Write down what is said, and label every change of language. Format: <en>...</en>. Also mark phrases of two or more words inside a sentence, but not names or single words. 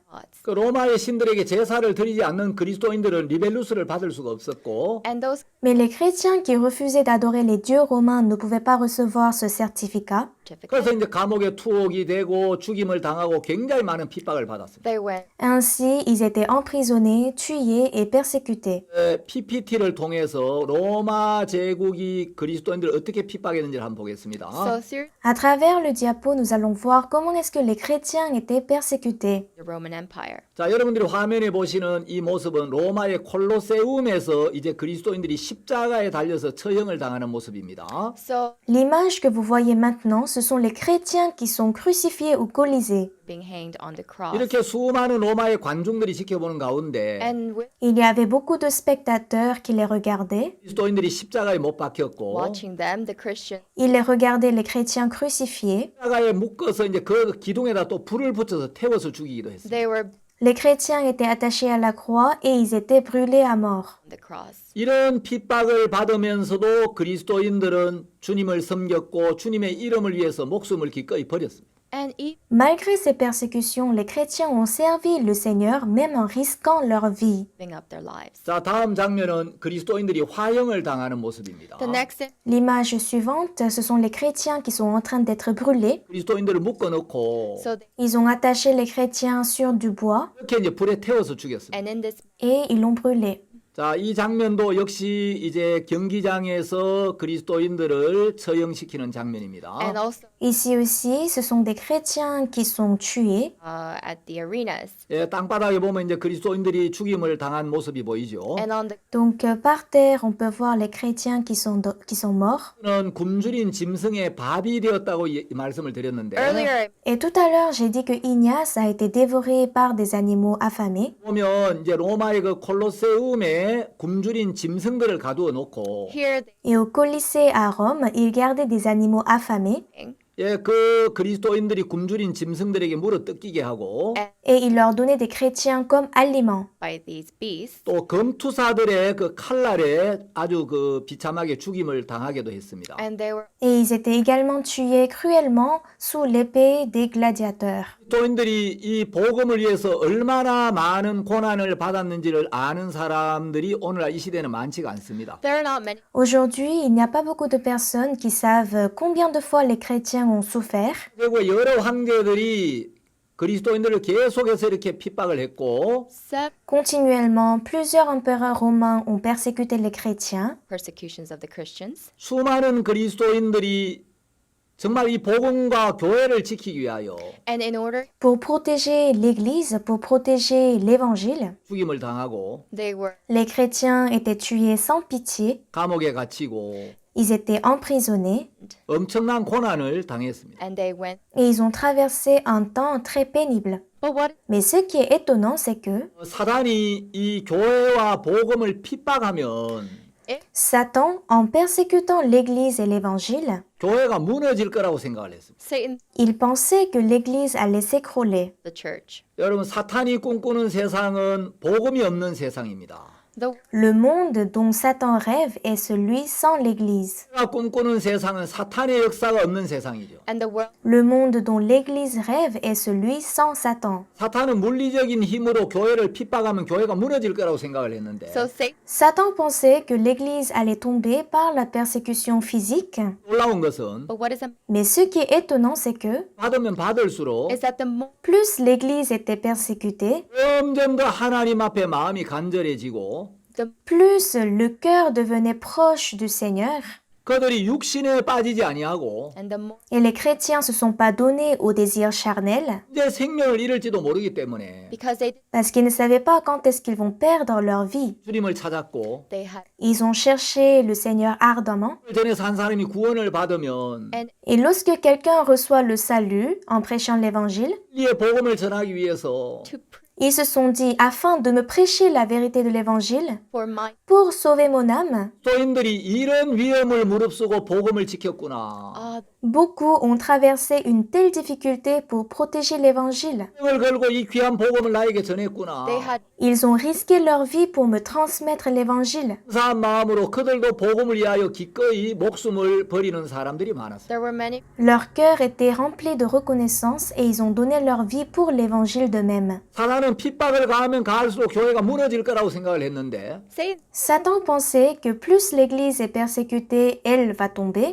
<en>gods</en> <ko>그 로마의 신들에게 제사를 드리지 않는 그리스도인들은 리벨루스를 받을 수가 없었고</ko> <en>and those</en> <fr>Mais les chrétiens qui refusaient d'adorer les dieux romains ne pouvaient pas recevoir ce certificat.</fr> <en>certificate.</en> <ko>그래서 이제 감옥에 투옥이 되고 죽임을 당하고 굉장히 많은 핍박을 받았습니다.</ko> <en>They went</en> <fr>Ainsi, ils étaient emprisonnés, tués et persécutés.</fr> <ko>PPT를 통해서 로마 제국이 그리스도인들을 어떻게 핍박했는지를 한번 보겠습니다.</ko> <en>so through</en> <fr>À travers le diapo, nous allons voir comment est-ce que les chrétiens étaient persécutés.</fr> <en>the Roman Empire.</en> <ko>자, 여러분들이 화면에 보시는 이 모습은 로마의 콜로세움에서 이제 그리스도인들이 십자가에 달려서 처형을 당하는 모습입니다.</ko> <en>So</en> <fr>L'image que vous voyez maintenant, ce sont les chrétiens qui sont crucifiés au Colisée.</fr> <en>being hanged on the cross.</en> <ko>이렇게 수많은 로마의 관중들이 지켜보는 가운데</ko> <en>And with</en> <fr>Il y avait beaucoup de spectateurs qui les regardaient.</fr> <ko>그리스도인들이 십자가에 못 박혔고</ko> <en>watching them, the Christians</en> <fr>Ils les regardaient, les chrétiens crucifiés.</fr> <ko>십자가에 묶어서 이제 그 기둥에다 또 불을 붙여서 태워서 죽이기도 했습니다.</ko> <en>they were</en> <fr>Les chrétiens étaient attachés à la croix et ils étaient brûlés à mort.</fr> <en>on the cross.</en> <ko>이런 핍박을 받으면서도 그리스도인들은 주님을 섬겼고 주님의 이름을 위해서 목숨을 기꺼이 버렸습니다.</ko> <en>And even</en> <fr>Malgré ces persécutions, les chrétiens ont servi le Seigneur même en risquant leur vie.</fr> <en>giving up their lives.</en> <ko>자, 다음 장면은 그리스도인들이 화형을 당하는 모습입니다.</ko> <en>The next thing,</en> <fr>L'image suivante, ce sont les chrétiens qui sont en train d'être brûlés.</fr> <ko>그리스도인들을 묶어놓고</ko> <en>so they,</en> <fr>Ils ont attaché les chrétiens sur du bois</fr> <ko>이렇게 이제 불에 태워서 죽였습니다.</ko> <en>and in this</en> <fr>et ils l'ont brûlé.</fr> <ko>자, 이 장면도 역시 이제 경기장에서 그리스도인들을 처형시키는 장면입니다.</ko> <en>and also</en> <fr>Ici aussi, ce sont des chrétiens qui sont tués.</fr> <en>at the arenas</en> <ko>예, 땅바닥에 보면 이제 그리스도인들이 죽임을 당한 모습이 보이죠.</ko> <en>and on the</en> <fr>Donc par terre, on peut voir les chrétiens qui sont morts.</fr> <ko>는 굶주린 짐승의 밥이 되었다고 말씀을 드렸는데</ko> <en>earlier</en> <fr>Et tout à l'heure, j'ai dit que Ignace a été dévoré par des animaux affamés.</fr> <ko>보면 이제 로마의 그 콜로세움에 굶주린 짐승들을 가두어 놓고</ko> <en>here</en> <fr>Et au Colisée à Rome, ils gardaient des animaux affamés</fr> <en>they</en> <ko>예, 그 그리스도인들이 굶주린 짐승들에게 물어 뜯기게 하고</ko> <fr>et ils leur donnaient des chrétiens comme aliments.</fr> <en>by these beasts</en> <ko>또 검투사들의 그 칼날에 아주 그 비참하게 죽임을 당하게도 했습니다.</ko> <en>and they were</en> <fr>Et ils étaient également tués cruellement sous l'épée des gladiateurs.</fr> <ko>그리스도인들이 이 복음을 위해서 얼마나 많은 고난을 받았는지를 아는 사람들이 오늘날 이 시대는 많지가 않습니다.</ko> <en>there are not many</en> <fr>Aujourd'hui, il n'y a pas beaucoup de personnes qui savent combien de fois les chrétiens ont souffert.</fr> <ko>그리고 여러 황제들이 그리스도인들을 계속해서 이렇게 핍박을 했고</ko> <en>seven</en> <fr>Continuellement, plusieurs empereurs romains ont persécuté les chrétiens.</fr> <en>persecutions of the Christians</en> <ko>수많은 그리스도인들이 정말 이 복음과 교회를 지키기 위하여</ko> <en>and in order</en> <fr>Pour protéger l'Église, pour protéger l'Évangile,</fr> <ko>죽임을 당하고</ko> <en>they were</en> <fr>les chrétiens étaient tués sans pitié,</fr> <ko>감옥에 갇히고</ko> <fr>ils étaient emprisonnés</fr> <ko>엄청난 고난을 당했습니다.</ko> <en>and they went</en> <fr>et ils ont traversé un temps très pénible.</fr> <en>but what</en> <fr>Mais ce qui est étonnant, c'est que</fr> <ko>사단이 이 교회와 복음을 핍박하면</ko> <fr>Satan, en persécutant l'Église et l'Évangile,</fr> <ko>교회가 무너질 거라고 생각을 했습니다.</ko> <en>Satan</en> <fr>il pensait que l'Église allait s'écrouler.</fr> <en>the church</en> <ko>여러분, 사탄이 꿈꾸는 세상은 복음이 없는 세상입니다.</ko> <en>the</en> <fr>Le monde dont Satan rêve est celui sans l'Église.</fr> <ko>교회가 꿈꾸는 세상은 사탄의 역사가 없는 세상이죠.</ko> <en>and the world</en> <fr>Le monde dont l'Église rêve est celui sans Satan.</fr> <ko>사탄은 물리적인 힘으로 교회를 핍박하면 교회가 무너질 거라고 생각을 했는데</ko> <en>so Satan</en> <fr>Satan pensait que l'Église allait tomber par la persécution physique.</fr> <ko>놀라운 것은</ko> <en>but what is</en> <fr>Mais ce qui est étonnant, c'est que</fr> <ko>받으면 받을수록</ko> <en>is that the more</en> <fr>plus l'Église était persécutée,</fr> <ko>점점 더 하나님 앞에 마음이 간절해지고</ko> <en>the</en> <fr>plus le cœur devenait proche du Seigneur.</fr> <ko>그들이 육신에 빠지지 아니하고</ko> <en>and the more</en> <fr>Et les chrétiens se sont pas donnés aux désirs charnels</fr> <ko>이제 생명을 잃을지도 모르기 때문에</ko> <en>because they</en> <fr>parce qu'ils ne savaient pas quand est-ce qu'ils vont perdre leur vie.</fr> <ko>주님을 찾았고</ko> <en>they had</en> <fr>Ils ont cherché le Seigneur ardemment.</fr> <ko>전에서 한 사람이 구원을 받으면</ko> <en>and</en> <fr>Et lorsque quelqu'un reçoit le salut en prêchant l'évangile,</fr> <ko>이의 복음을 전하기 위해서</ko> <en>to pray</en> <fr>ils se sont dit, afin de me prêcher la vérité de l'évangile,</fr> <en>for my</en> <fr>pour sauver mon âme,</fr> <ko>소인들이 이런 위험을 무릅쓰고 복음을 지켰구나.</ko> <fr>beaucoup ont traversé une telle difficulté pour protéger l'évangile.</fr> <ko>생을 걸고 이 귀한 복음을 나에게 전했구나.</ko> <en>they had</en> <fr>Ils ont risqué leur vie pour me transmettre l'évangile.</fr> <ko>감사한 마음으로 그들도 복음을 위하여 기꺼이 목숨을 버리는 사람들이 많았어요.</ko> <en>there were many</en> <fr>Leur cœur était rempli de reconnaissance et ils ont donné leur vie pour l'évangile d'eux-mêmes.</fr> <ko>사단은 핍박을 가하면 가할수록 교회가 무너질 거라고 생각을 했는데</ko> <en>Satan</en> <fr>Satan pensait que plus l'Église est persécutée, elle va tomber.</fr>